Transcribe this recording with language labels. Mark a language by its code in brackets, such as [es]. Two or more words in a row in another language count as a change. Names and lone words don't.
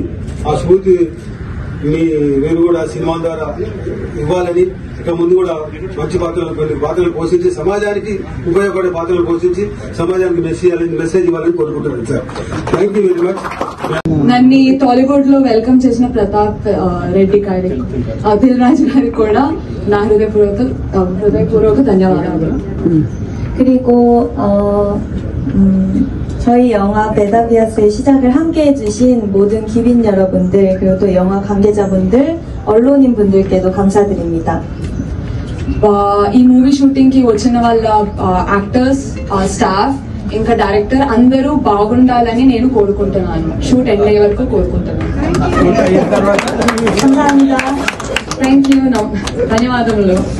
[te] ఆ స్ఫూర్తి నేను కూడా సినిమా ద్వారా ఇవ్వాలని, ఇక ముందు కూడా మంచి పాత్రలు పోషించి సమాజానికి ఉపయోగపడే పాత్రలు పోషించి సమాజానికి మెసేజ్ ఇవ్వాలని కోరుకుంటున్నాను సార్. [en] thank you very much. [te] నన్ను టాలీవుడ్ లో వెల్కమ్ చేసిన ప్రతాప్ రెడ్డి గారికి, దిల్ రాజు గారికి కూడా నా హృదయపూర్వక ధన్యవాదాలు. [ko] 그리고 저희 영화 베다비아스의 시작을 함께 해주신 모든 기빈 여러분들, 그리고 또 영화 관계자분들, 언론인 분들께도 감사드립니다. [te] ఈ [en] movie shooting [te] కి వచ్చిన వాళ్ళ [en] actors, staff, [te] ఇంకా డైరెక్టర్ అందరూ బాగుండాలని నేను కోరుకుంటున్నాను. [en] shoot end [te] అయ్యే వరకు కోరుకుంటున్నాను. [en] thank you. [te] ధన్యవాదములు.